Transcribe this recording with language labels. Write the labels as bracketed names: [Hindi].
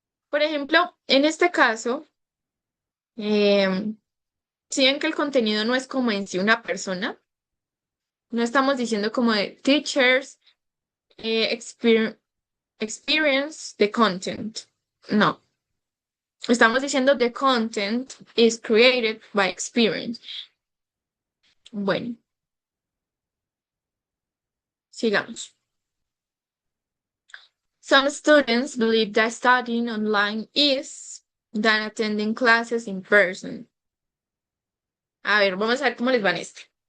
[Spanish] Por ejemplo, en este caso, em, si ven que el contenido no es como en sí una persona, no estamos diciendo como de [English] teachers, experience the content. [Spanish] No, estamos diciendo [English] the content is created by experience. [Spanish] Bueno, sigamos. [English] Some students believe that studying online is than attending classes in person. [Spanish] A ver, vamos a ver cómo les va en este.